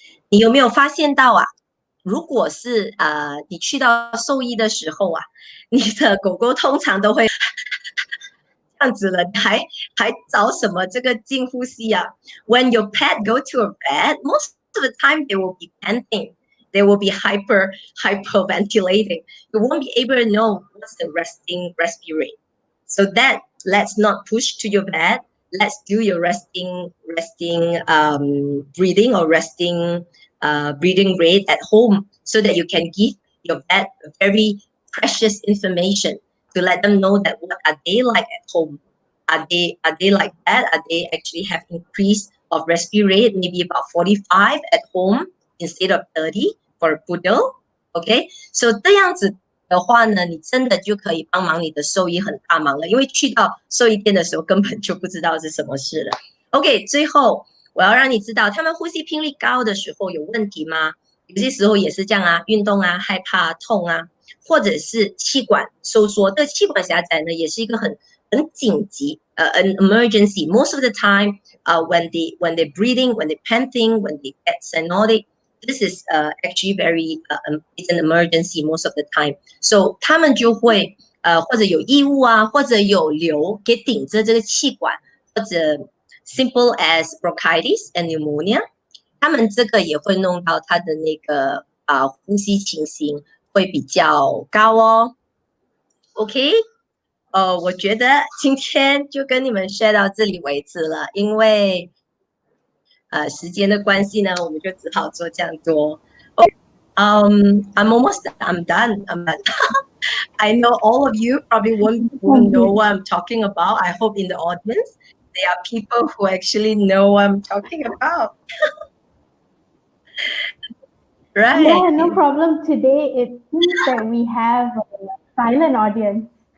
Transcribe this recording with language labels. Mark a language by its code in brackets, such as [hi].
[zh] 你有没有发现到啊？如果是你去到兽医的时候啊，你的狗狗通常都会这样子了，还找什么这个进呼吸啊？ [en] When your pet go to a vet, most of the time they will be panting. They will be hyperventilating. You won't be able to know what's the resting respirate. So that let's not push to your vet. Let's do your resting breathing or resting breathing rate at home so that you can give your vet very precious information to let them know that what are they like at home. Are they like that? Are they actually have increase of respirate maybe about 45 at home instead of 30 for a poodle? [zh] Okay, so 这样子的话呢，你真的就可以帮忙你的兽医很大忙了，因为去到兽医店的时候根本就不知道是什么事了。 OK， 最后我要让你知道，他们呼吸频率高的时候有问题吗？有些时候也是这样啊，运动啊，害怕痛啊，或者是气管收缩。这个气管狭窄呢，也是一个很紧急 [en] an emergency. Most of the time, when they're breathing, when they're panting, when they get cyanotic, this is actually very it's an emergency most of the time. [zh] So 他们就会或者有异物啊，或者有瘤给顶着这个气管，或者 [en] simple as bronchitis and pneumonia， [zh] 他们这个也会弄到他的那个呼吸情形会比较高哦。 OK， 我觉得今天就跟你们 share 到这里为止了，因为时间的关系呢，我们就只好做这样多。 [en] I'm done. I know all of you probably won't know what I'm talking about. I hope in the audience there are people who actually know what I'm talking about. Right. Yeah, no problem. Today it seems that we have a silent audience.